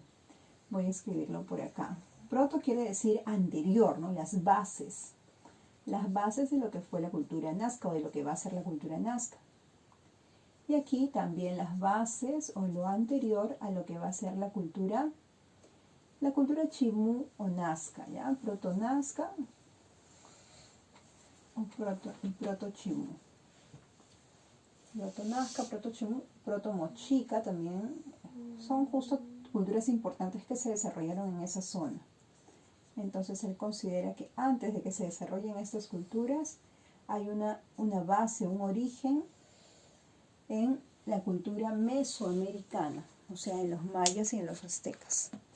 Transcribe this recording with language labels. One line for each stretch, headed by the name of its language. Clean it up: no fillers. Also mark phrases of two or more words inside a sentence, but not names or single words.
Spanish: Voy a escribirlo por acá. Proto quiere decir anterior, ¿no? Las bases de lo que fue la cultura nazca o de lo que va a ser la cultura nazca. Y aquí también las bases o lo anterior a lo que va a ser la cultura chimú o nazca, ¿ya? Proto-nazca o proto-chimú. Proto-nazca, proto-chimú, proto-mochica también son justo culturas importantes que se desarrollaron en esa zona. Entonces él considera que antes de que se desarrollen estas culturas hay una base, un origen en la cultura mesoamericana, o sea, en los mayas y en los aztecas.